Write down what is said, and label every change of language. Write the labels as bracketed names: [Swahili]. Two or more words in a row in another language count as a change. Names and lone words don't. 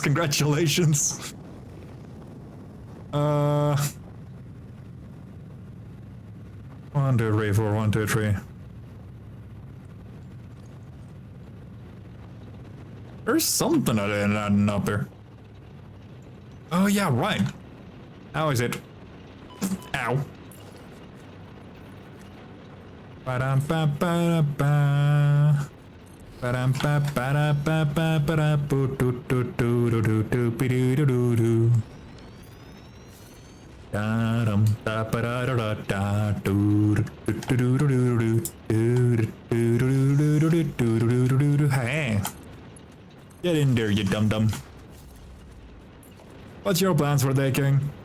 [English] Congratulations. 1, 2, 3, 4, 1, 2, 3. There's something that ain't adding up here. Oh yeah, right. How is it? Ow. Ba-dum ba ba ba. Ba-dum ba ba ba ba ba da boo doo doo doo doo doo doo be doo doo doo doo. Da dum da ba da da da da doo doo doo doo doo doo doo doo doo doo doo doo doo. Hey. Get in there, you dum-dum. What's your plans for the day, King?